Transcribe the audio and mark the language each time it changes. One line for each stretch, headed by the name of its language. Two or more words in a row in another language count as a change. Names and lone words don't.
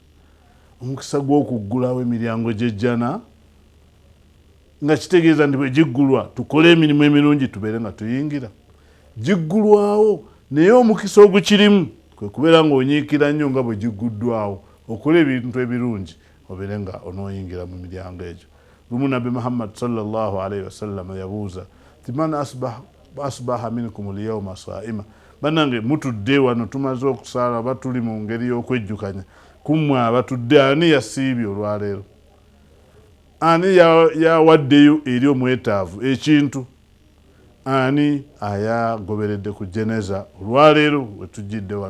Ganda: Omukisa gw'okuggulawo emiryango gy'ejjana nga kitegeeza nti bwe giggulwa tukole emirimu emirungi tubeere nga tuyingira. Giggulwawo naye omukisa ogukirimu kwe kubeera ng'onyiikira nnyo nga bwe gigguddwawo okola ebintu ebirungi obeere nga onooyingira mu miryango egyo. Lumu Nabbi Muhammad
Arabic: صلى الله عليه وسلم
Ganda: yabuuza ti
Arabic: من أصبح منكم اليوم صائما.
Ganda: Bannange mutudde wano tumaze okusaala batuli mu ngeri y'okwejjukanya kummwe abatudde ani yasiibye olwaleero? Ani yawaddeyo eri omwetaavu ekintu? Ani ayagoberedde ku jeneza olwaleero wetujjidde wano?